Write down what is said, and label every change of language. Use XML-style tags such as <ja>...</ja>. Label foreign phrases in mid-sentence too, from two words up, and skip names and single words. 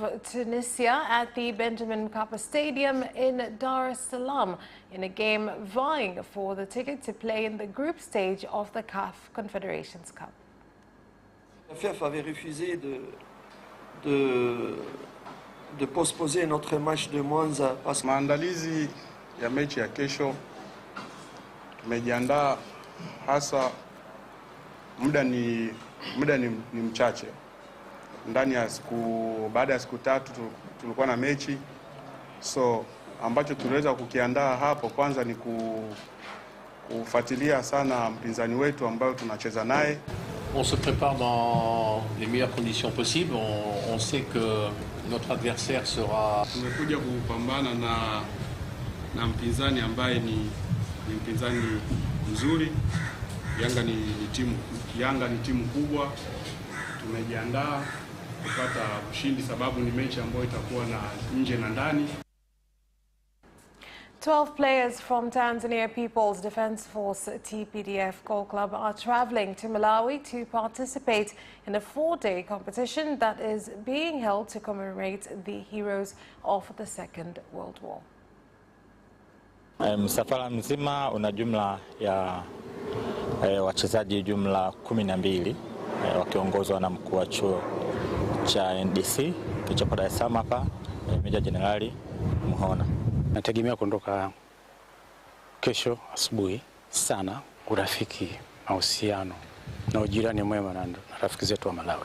<en>Tunisia at the Benjamin Mkapa Stadium in Dar es Salaam in a game vying for the ticket to play in the group stage of the CAF Confederations Cup.</en> <fr>La FEF avait refusé de postposer notre match de Mwanza parce que</fr> <sw>maandalizi ya mechi ya kesho tumejiandaa. Hasa muda ni mchache. Ndani ya baada ya siku 3 tulikuwa na mechi, so ambacho tunaweza kukiandaa hapo kwanza ni kufuatilia sana mpinzani wetu ambayo tunacheza naye.</sw> <fr>On se prépare dans les meilleures conditions possibles. On sait que notre adversaire sera.</fr> <sw>Tumekuja kupambana na mpinzani ambaye ni mpinzani mzuri. Yanga ni timu kubwa. Tumejiandaa kupata ushindi, sababu ni mechi ambayo itakuwa na nje na ndani.</sw> <en>12 players from Tanzania People's Defense Force TPDF Core Club are traveling to Malawi to participate in a 4-day competition that is being held to commemorate the heroes of the Second World War.</en> <sw>Msafara mzima una jumla ya wachezaji jumla 12 wakiongozwa na mkuu wa chuo cha NDC kilichopo Dar es Salaam hapa, Meja Jenerali Muhona. Nategemea kuondoka kesho asubuhi sana, urafiki, mahusiano na ujirani mwema na rafiki zetu wa Malawi,</sw>